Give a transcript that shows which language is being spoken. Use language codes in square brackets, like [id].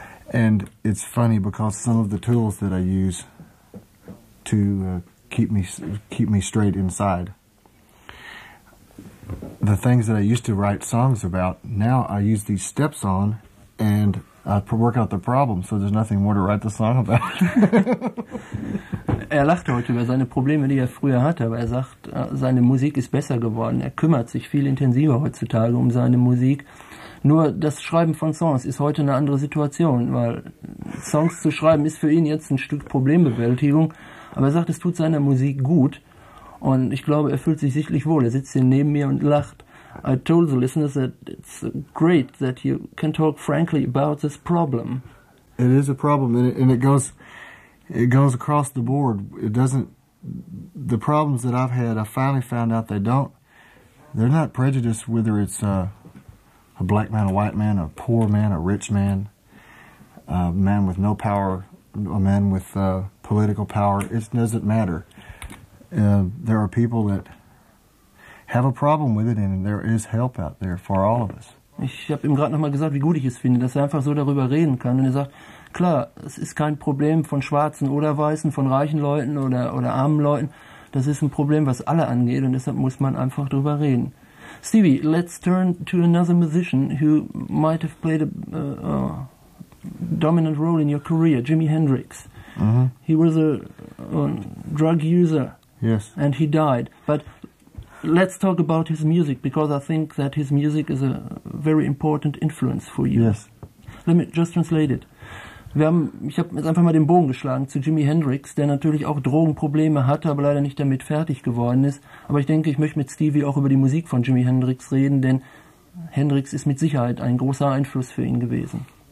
[en] And it's funny because some of the tools that I use to keep me straight inside, the things that I used to write songs about, now I use these steps on and I work out the problem, so there's nothing more to write the song about. [de] Er lacht heute über seine Probleme, die er früher hatte, aber er sagt, seine Musik ist besser geworden. Er kümmert sich viel intensiver heutzutage um seine Musik. Nur das Schreiben von Songs ist heute eine andere Situation, weil Songs zu schreiben ist für ihn jetzt ein Stück Problembewältigung. Aber er sagt, es tut seiner Musik gut und ich glaube, er fühlt sich sichtlich wohl. Er sitzt hier neben mir und lacht. [en] I told the listeners that it's great that you can talk frankly about this problem. It is a problem, and it goes across the board. It doesn't. The problems that I've had, I finally found out they're not prejudiced, whether it's a black man, a white man, a poor man, a rich man, a man with no power, a man with political power. It doesn't matter. There are people that have a problem with it, and there is help out there for all of us. [de] Ich habe ihm gerade nochmal gesagt, wie gut ich es finde, dass er einfach so darüber reden kann. Und er sagt, klar, es ist kein Problem von Schwarzen oder Weißen, von reichen Leuten oder armen Leuten. Das ist ein Problem, was alle angeht und deshalb muss man einfach drüber reden. [en] Stevie, let's turn to another musician who might have played a dominant role in your career, Jimi Hendrix. Mm-hmm. He was a drug user. Yes. And he died. But let's talk about his music, because I think that his music is a very important influence for you. Yes. Let me just translate it. [de] Ich habe jetzt einfach mal den Bogen geschlagen zu Jimi Hendrix, der natürlich auch Drogenprobleme hatte, aber leider nicht damit fertig geworden ist. Aber ich denke, ich möchte mit Stevie auch über die Musik von Jimi Hendrix reden, denn Hendrix ist mit Sicherheit ein großer Einfluss für ihn gewesen.